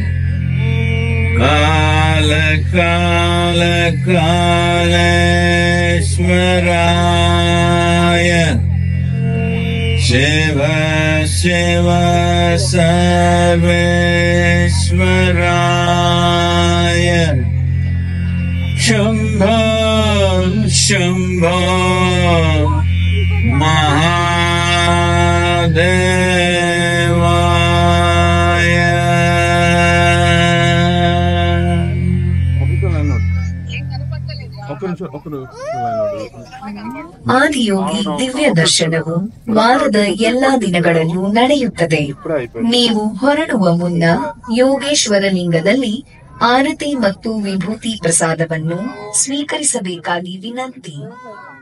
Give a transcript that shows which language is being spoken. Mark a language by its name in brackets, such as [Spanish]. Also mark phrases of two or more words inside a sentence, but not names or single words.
[Sanskrit] काल काल कालेश्वराय, शिव शिव सर्वेश्वराय, शम्भो शम्भो महादेवाय. [Kannada] ಆದಿಯೋಗಿ ದಿವ್ಯ ದರ್ಶನವು ವಾರದ ಎಲ್ಲಾ ದಿನಗಳಲ್ಲೂ ನಡೆಯುತ್ತದೆ. ನೀವು ಹೊರಡುವ ಮುನ್ನ ಯೋಗೇಶ್ವರ ಲಿಂಗದಲ್ಲಿ ಆರತಿ ಮತ್ತು ವಿಭೂತಿ ಪ್ರಸಾದವನ್ನು ಸ್ವೀಕರಿಸಬೇಕಾಗಿ ವಿನಂತಿ.